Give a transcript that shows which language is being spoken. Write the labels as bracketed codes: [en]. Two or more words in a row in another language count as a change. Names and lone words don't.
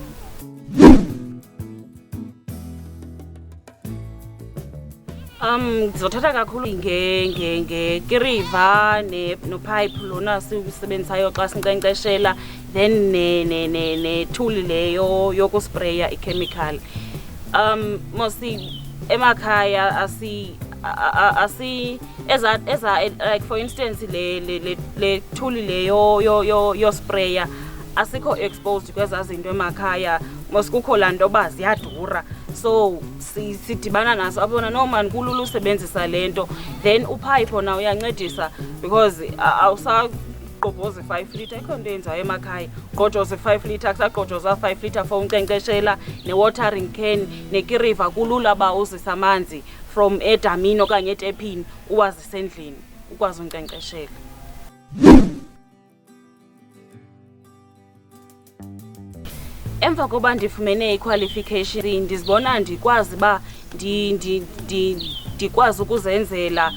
[xh] Ndizothatha kakhulu ngekiriva nopipe lona siwusebenzisayo xa sinkcenkceshela, then netool leyo yokuspreya ikhemikhali. Mostly emakhaya [en] like for instance [xh] le tool leyo yospreya asikho exposed kwezaa zinto emakhaya. Mos kukho laa nto uba ziyadura, so sidibana naso abona no man kulula usebenzisa le nto. Then upipe wona uyancedisa because awusagqobhoza i-5 litre, ikho nto yenzayo emakhaya. Gqobhoza i-5 litre, akusagqobhoza 5 litre for unkcenkceshela. Ne-watering can nekiriva kulula uba uzise amanzi from edamini okanye etepini uwazise endlini ukwazi unkcenkceshela. Emva koba ndifumene i-qualification ndizibona ndikwazi uba ndikwazi ukuzenzela.